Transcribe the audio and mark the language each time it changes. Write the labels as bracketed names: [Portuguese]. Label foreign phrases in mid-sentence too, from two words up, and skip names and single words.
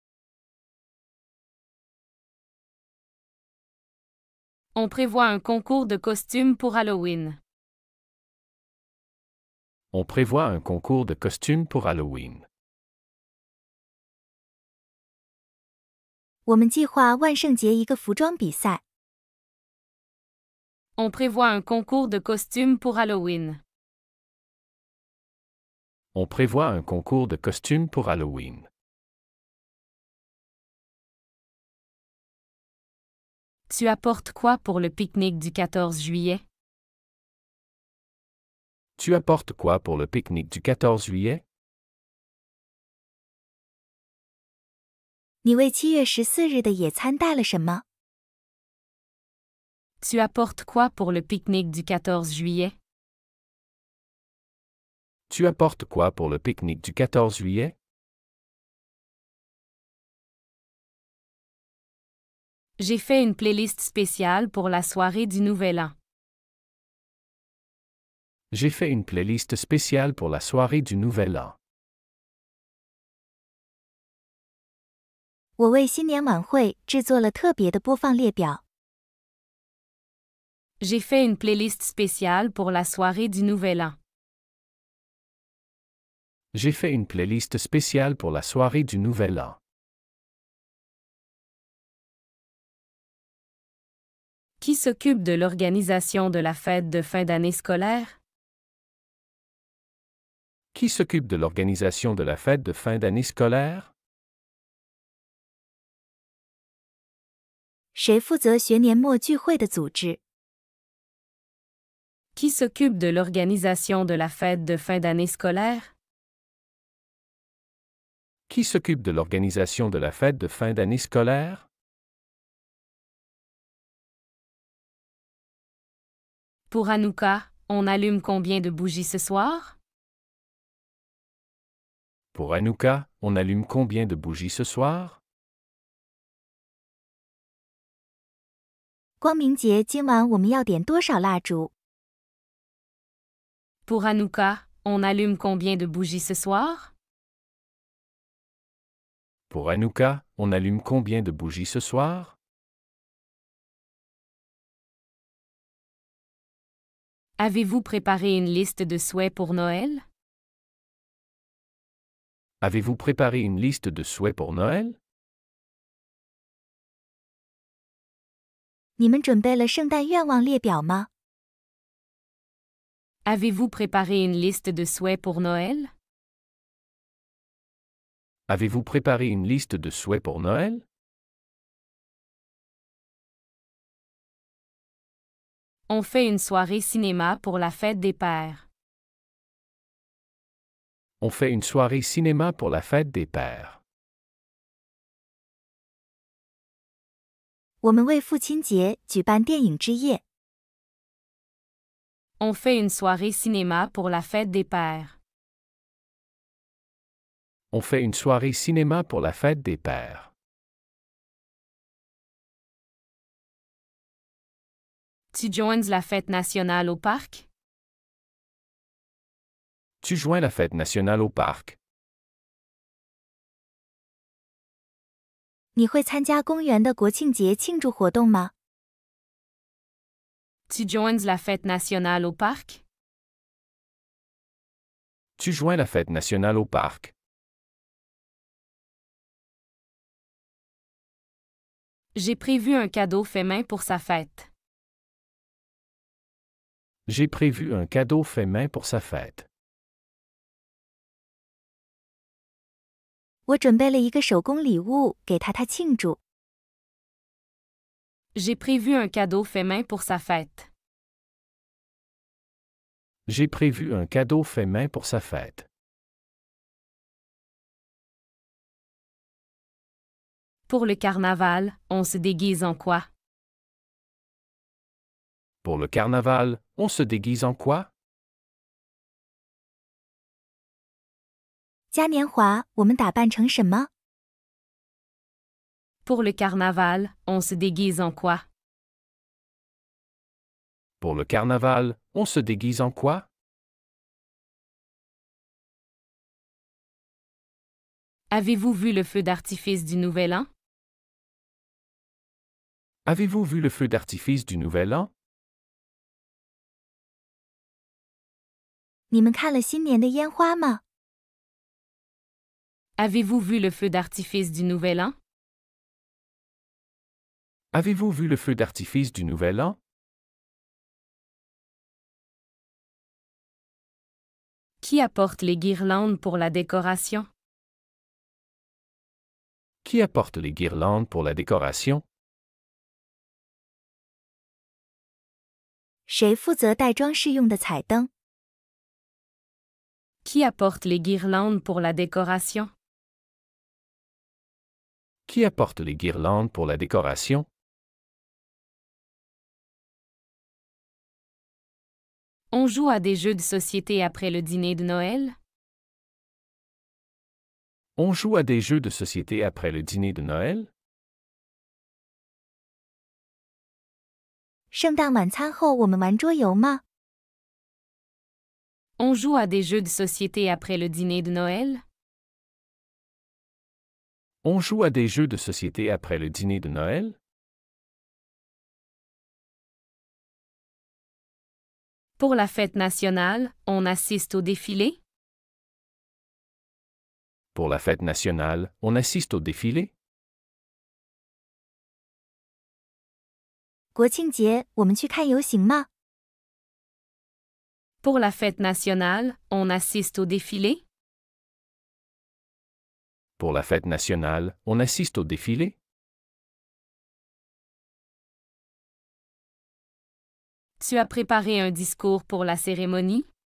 [French] On prévoit un concours de costumes pour Halloween. On prévoit un concours de costumes pour Halloween. [Chinese] 我们计划万圣节一个服装比赛。 [French] On prévoit un concours de costumes pour Halloween. On prévoit un concours de costumes pour Halloween. Tu apportes quoi pour le pique-nique du 14 juillet? Tu apportes quoi pour le pique-nique du 14 juillet? [Chinese] 你为7月14日的野餐带了什么？ [French] Tu apportes quoi pour le pique-nique du 14 juillet? Tu apportes quoi pour le pique-nique du 14 juillet? J'ai fait une playlist spéciale pour la soirée du Nouvel An. J'ai fait une playlist spéciale pour la soirée du Nouvel An. [Chinese] 我为新年晚会制作了特别的播放列表。 [French] J'ai fait une playlist spéciale pour la soirée du Nouvel An. J'ai fait une playlist spéciale pour la soirée du Nouvel An. Qui s'occupe de l'organisation de la fête de fin d'année scolaire? Qui s'occupe de l'organisation de la fête de fin d'année scolaire? [Chinese] 谁负责学年末聚会的组织？ [French] Qui s'occupe de l'organisation de la fête de fin d'année scolaire? Qui s'occupe de l'organisation de la fête de fin d'année scolaire? Pour Hanouka, on allume combien de bougies ce soir? Pour Hanouka, on allume combien de bougies ce soir? [Chinese] 光明节今晚我们要点多少蜡烛？ [French] Pour Hanouka, on allume combien de bougies ce soir? Pour Hanouka, on allume combien de bougies ce soir? Avez-vous préparé une liste de souhaits pour Noël? Avez-vous préparé une liste de souhaits pour Noël? [Chinese] 你们准备了圣诞愿望列表吗？ [French] Avez-vous préparé une liste de souhaits pour Noël? Avez-vous préparé une liste de souhaits pour Noël? On fait une soirée cinéma pour la fête des pères. On fait une soirée cinéma pour la fête des pères. [Chinese] 我们为父亲节举办电影之夜。 [French] On fait une soirée cinéma pour la fête des pères. On fait une soirée cinéma pour la fête des pères. Tu joins la fête nationale au parc? Tu joins la fête nationale au parc. [Chinese] 你会参加公园的国庆节庆祝活动吗？ [French] Tu joins la fête nationale au parc? Tu joins la fête nationale au parc. J'ai prévu un cadeau fait main pour sa fête. J'ai prévu un cadeau fait main pour sa fête. [Chinese] 我准备了一个手工礼物给他庆祝。 [French] J'ai prévu un cadeau fait main pour sa fête. J'ai prévu un cadeau fait main pour sa fête. Pour le carnaval, on se déguise en quoi? Pour le carnaval, on se déguise en quoi? [Chinese] 嘉年华我们打扮成什么？ [French] Pour le carnaval, on se déguise en quoi? Pour le carnaval, on se déguise en quoi? Avez-vous vu le feu d'artifice du Nouvel An? Avez-vous vu le feu d'artifice du Nouvel An? [Chinese] 你们看了新年的烟花吗？ [French] Avez-vous vu le feu d'artifice du Nouvel An? Avez-vous vu le feu d'artifice du Nouvel An? Qui apporte les guirlandes pour la décoration? Qui apporte les guirlandes pour la décoration? [Chinese] 谁负责带装饰用的彩灯？ [French] Qui apporte les guirlandes pour la décoration? Qui apporte les guirlandes pour la décoration? On joue à des jeux de société après le dîner de Noël? On joue à des jeux de société après le dîner de Noël? [Chinese] 圣诞晚餐后我们玩桌游吗？ [French] On joue à des jeux de société après le dîner de Noël? On joue à des jeux de société après le dîner de Noël? Pour la fête nationale, on assiste au défilé? Pour la fête nationale, on assiste au défilé? [Chinese] 国庆节我们去看游行吗？ [French] Pour la fête nationale, on assiste au défilé? Pour la fête nationale, on assiste au défilé? Tu as préparé un discours pour la cérémonie?